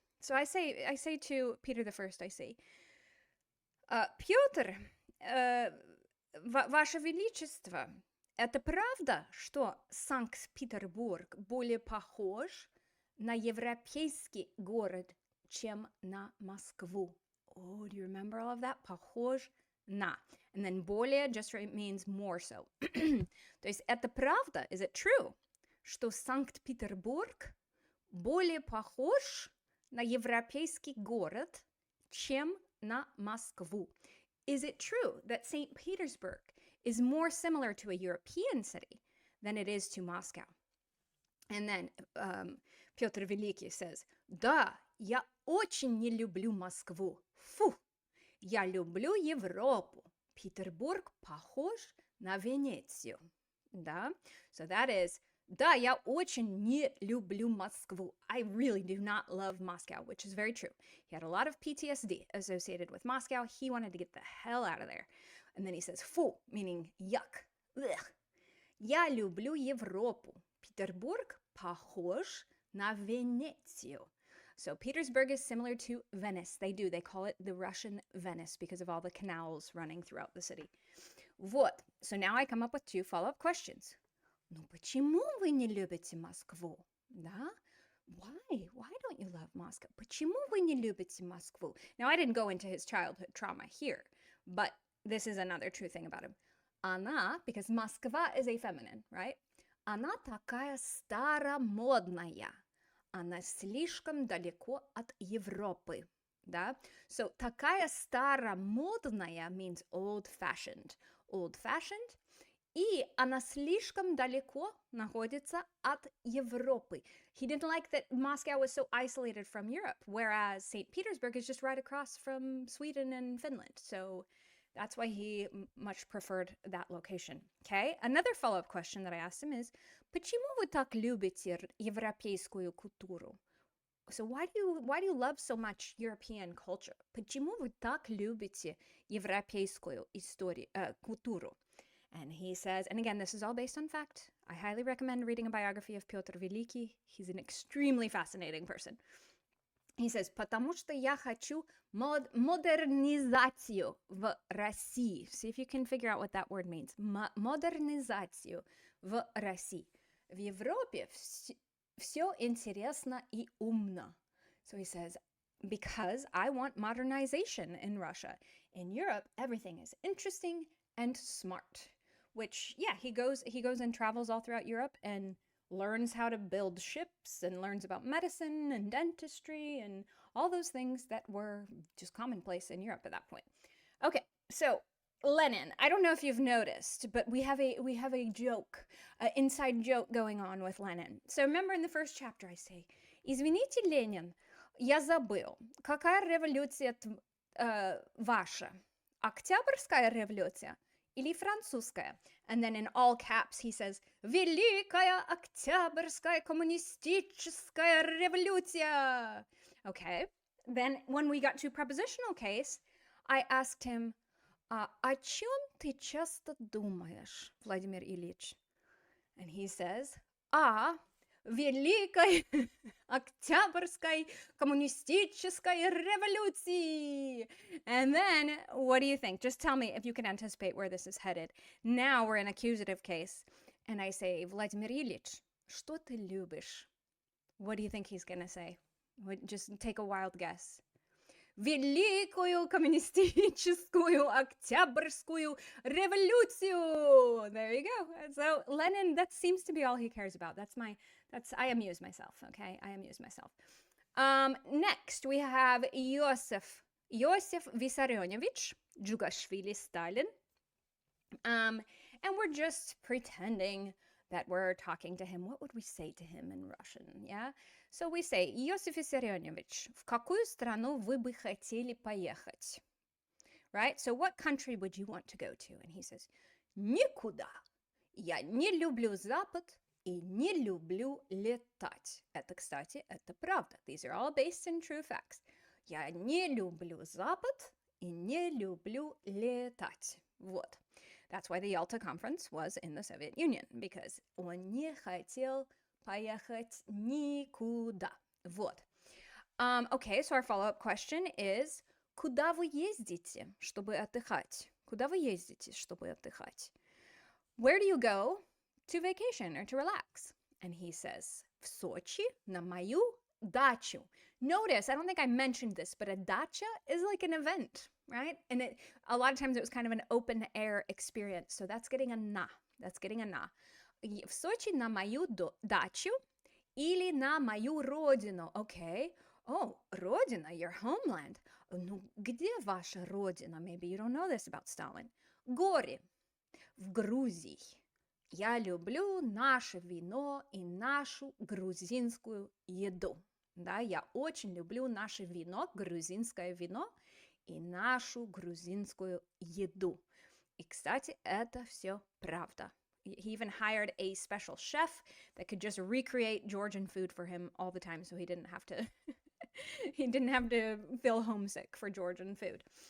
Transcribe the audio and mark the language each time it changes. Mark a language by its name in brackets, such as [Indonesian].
[English] So I say to Peter the First, I say, [Russian] Петр, Ваше Величество, это правда, что Санкт-Петербург более похож на европейский город, чем на Москву? [English] Oh, do you remember all of that? [Russian] Похож на. [English] And then более just means more so. [Russian] То есть это правда, [English] is it true, [Russian] что Санкт-Петербург более похож на европейский город, чем на Москву? [English] Is it true that St. Petersburg is more similar to a European city than it is to Moscow? And then [Russian] Петр Великий says, да, я очень не люблю Москву. Фу, я люблю Европу. Петербург похож на Венецию. Да? [English] So that is, [Russian] да, я очень не люблю Москву. [English] I really do not love Moscow, which is very true. He had a lot of PTSD associated with Moscow. He wanted to get the hell out of there. And then he says, фу, meaning yuck. [Russian] Ugh. Я люблю Европу. Петербург похож на Венецию. [English] So Petersburg is similar to Venice. They call it the Russian Venice because of all the canals running throughout the city. [Russian] Вот. [English] So now I come up with 2 follow-up questions. [Russian] Ну почему вы не любите Москву? Да? [English] Why don't you love Moscow? [Russian] Почему вы не любите Москву? [English] Now I didn't go into his childhood trauma here, but this is another true thing about him. Она, because Москва is a feminine, right? [Russian] Она такая старомодная. Она слишком далеко от Европы. Да? [English] So, [Russian] такая старомодная [English] means old-fashioned. Old-fashioned. [Russian] И она слишком далеко находится от Европы. [English] He didn't like that Moscow was so isolated from Europe, whereas St. Petersburg is just right across from Sweden and Finland. So that's why he much preferred that location. Okay? Another follow-up question that I asked him is, [Russian] почему вы так любите европейскую культуру? [English] So why do you love so much European culture? [Russian] Почему вы так любите европейскую культуру? [English] And he says, and again, this is all based on fact. I highly recommend reading a biography of Петр Великий. He's an extremely fascinating person. He says, [Russian] потому что я хочу модернизацию в России. [English] See if you can figure out what that word means. [Russian] Модернизацию в России. В Европе все интересно и умно. [English] So he says, because I want modernization in Russia. In Europe, everything is interesting and smart. Which, yeah, he goes and travels all throughout Europe and learns how to build ships and learns about medicine and dentistry and all those things that were just commonplace in Europe at that point. Okay, so Lenin, I don't know if you've noticed, but we have a joke, an inside joke going on with Lenin. So remember in the first chapter I say, [Russian] извините, Ленин, я забыл, какая революция ваша? Октябрьская революция или французская? [English] And then in all caps he says, [Russian] Великая Октябрьская коммунистическая революция. [English] Okay, then when we got to prepositional case, I asked him, [Russian] о чем ты часто думаешь, Владимир Ильич? [English] And he says, [Russian] Великой Октябрьской коммунистической революции. [English] And then, what do you think? Just tell me if you can anticipate where this is headed. Now we're in accusative case. And I say, Владимир Ильич, что ты любишь? What do you think he's going to say? Just take a wild guess. [Russian] Великую коммунистическую октябрьскую революцию. [English] There you go. So Lenin, that seems to be all he cares about. I amuse myself, okay? I amuse myself. Next, we have Yosef Vissarionovich, Jugashvili Stalin. And we're just pretending that we're talking to him. What would we say to him in Russian, yeah? So we say, [Russian] Иосиф Виссарионович, в какую страну вы бы хотели поехать? [English] Right? So what country would you want to go to? And he says, никуда. [Russian] Я не люблю Запад и не люблю летать. Это, кстати, это правда. [English] These are all based in true facts. [Russian] Я не люблю Запад и не люблю летать. Вот. [English] That's why the Yalta Conference was in the Soviet Union, because [Russian] он не хотел поехать никуда. Вот. [English] Okay, so our follow-up question is, [Russian] куда вы ездите, чтобы отдыхать? Куда вы ездите, чтобы отдыхать? [English] Where do you go to vacation or to relax? And he says, [Russian] в Сочи на мою дачу. [English] Notice, I don't think I mentioned this, but a dacha is like an event, right? And a lot of times it was kind of an open air experience. So that's getting a na. That's getting a na. [Russian] В Сочи на мою дачу или на мою родину. [English] Okay. Oh, родина, your homeland. [Russian] Ну, где ваша родина? [English] Maybe you don't know this about Stalin. [Russian] Горе. В Грузии. Я люблю наше вино и нашу грузинскую еду. Да, я очень люблю наше вино, грузинское вино и нашу грузинскую еду. И, кстати, это все правда. [English] He even hired a special chef that could just recreate Georgian food for him all the time, so he didn't have to he didn't have to feel homesick for Georgian food.